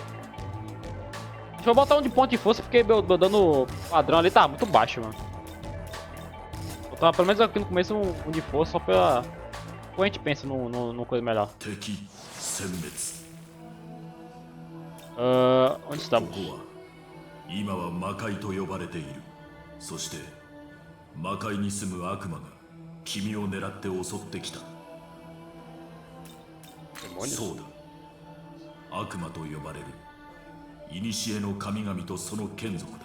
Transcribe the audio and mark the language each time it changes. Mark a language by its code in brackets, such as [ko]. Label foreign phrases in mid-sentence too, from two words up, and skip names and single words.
[pt] Deixa eu botar um de ponto de força porque meu dano padrão ali tá muito baixo, mano. Vou botar pelo menos aqui no começo um de força só pra... Depois a gente pensa numa coisa melhor. Onde estamos? [ja] 今は魔界と呼ばれている。そして魔界に住む悪魔が君を狙って襲ってきた。そうだ。悪魔と呼ばれる古の神々とその眷属だ。